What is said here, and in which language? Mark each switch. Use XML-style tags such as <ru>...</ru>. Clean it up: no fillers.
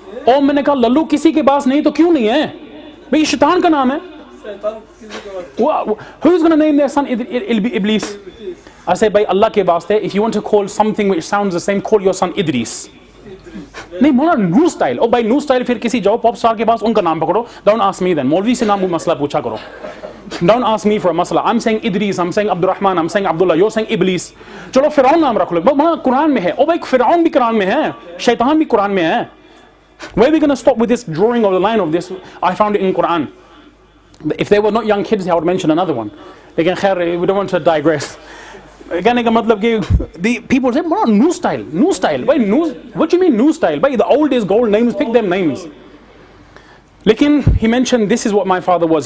<hi>Oh, मैंने कहा लल्लू किसी के पास नहीं तो क्यों नहीं है? भाई शैतान का नाम है.</hi> <en>Who's going to name their son Iblis? I say, by Allah</en> <hi>ke वास्ते,</hi> <en>if you want to call something which sounds the same, call your son Idris.</en> <hi>नहीं बोला</hi> <en>new style.</en> <hi>Oh,</hi> <en>by new style</en> <hi>फिर किसी जाओ pop star के पास उनका नाम पकड़ो.</hi> <en>Don't ask me then.</en> <hi>मौलवी से नाम मसला पूछा करो.</hi> <en>Don't ask me for a masala. I'm saying Idris, I'm saying Abdurrahman, I'm saying Abdullah, you're saying Iblis.</en> <hi>चलो फिरौन नाम रख लो. बोला कुरान में है. Oh, भाई फिरौन भी कुरान में है. शैतान भी कुरान में है.</hi> <en>Where are we going to stop with this drawing of the line of this? I found it in Quran. If they were not young kids, I would mention another one. Again, we don't want to digress. Again, the people say, new style. Why new? What do you mean new style? Why the old is gold, names, pick them names. Lekin, he mentioned this is what my father was.</en>